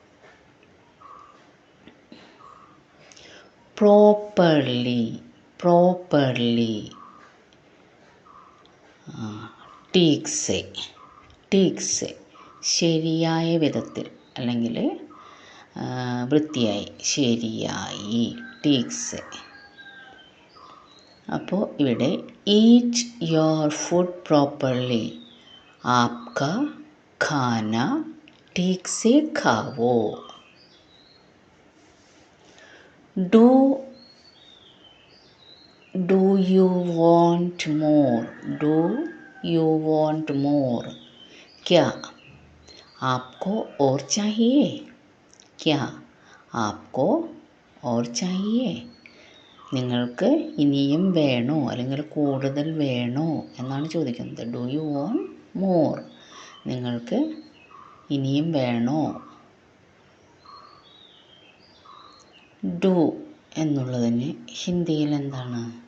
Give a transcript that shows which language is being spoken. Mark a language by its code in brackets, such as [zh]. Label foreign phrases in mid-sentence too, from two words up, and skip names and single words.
[ml] പ്രോപ്പർലി, പ്രോപ്പർലി, ടീക്സെ, ടീക്സെ, ശരിയായ വിധത്തിൽ അല്ലെങ്കിൽ വൃത്തിയായി, ശരിയായി, ടീക്സെ. അപ്പോൾ ഇവിടെ [en] eat your food properly, [hi] आपका खाना ठीक से खाओ. [en] Do you want more? Do you want more? [hi] क्या आपको और चाहिए? क्या आपको और चाहिए? [ml] നിങ്ങൾക്ക് ഇനിയും വേണോ അല്ലെങ്കിൽ കൂടുതൽ വേണോ എന്നാണ് ചോദിക്കുന്നത്. [en] do you want more? [ml] നിങ്ങൾക്ക് ഇനിയും വേണോ? ഡു എന്നുള്ളതിന് ഹിന്ദിയിൽ എന്താണ്?